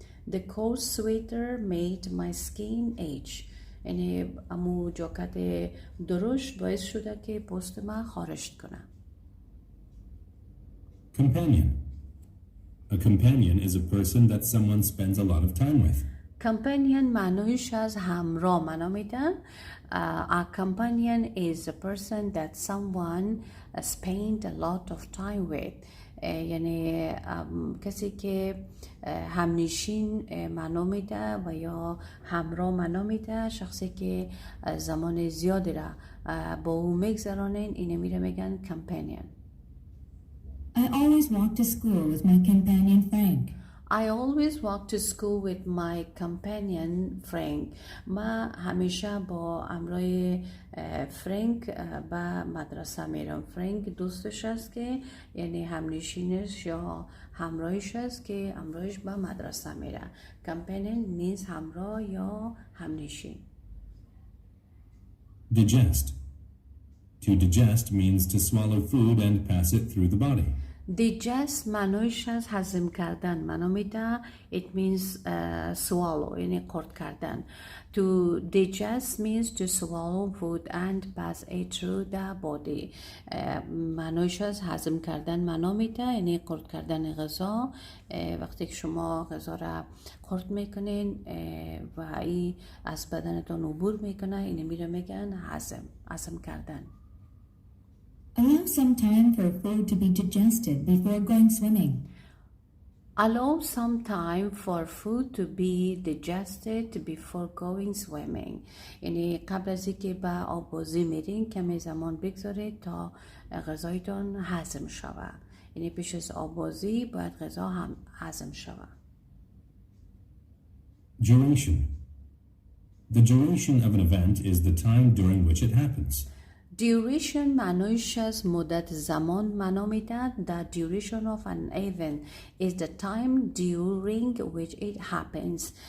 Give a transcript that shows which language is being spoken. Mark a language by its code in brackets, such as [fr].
[en] The coarse sweater made my skin itch. [fa] یعنی امو ژاکت درشت باعث شده که پوست من خارش کنه. [en] Companion. A companion is a person that someone spends a lot of time with. [fa] companion معنایش از همراه معنا میدن. [en] A companion is a person that someone spend a lot of time with. [fa] یعنی کسی که همنشین معنا میده و یا همراه معنا میده، شخصی که زمان زیادی را با او میگذرانین اینه میره میگن companion. [en] I always walk to school with my companion Frank. I always walk to school with my companion Frank. [fa] ما همیشه با همراه فرانک به مدرسه میرم. فرانک دوستش است که یعنی همنشینش یا همراهش است که همراهش به مدرسه میره. [en] companion means [fa] همراه یا همنشین. [en] Digest. To digest means to swallow food and pass it through the body. [fa] digest معنیش از هضم کردن معنا میده. [en] it means swallow [fa] یعنی خورد کردن. [en] to digest means to swallow food and pass it through the body. [fa] معنیش از هضم کردن معنا میده یعنی خورد کردن غذا. وقتی که شما غذا را خورد میکنین و این از بدنتون عبور میکنه اینو میگن هضم کردن. [en] Allow some time for food to be digested before going swimming. Allow some time for food to be digested before going swimming. [fa] یعنی قبل از اینکه به آببازی میرین کمی زمان بگذارید تا غذایتون هضم شود. یعنی پیش از آببازی باید غذا هم هضم شود. [en] Duration. The duration of an event is the time during which it happens. [fa] duration معنیش از مدت زمان معنا میده. [en] The duration of an event is the time during which it happens.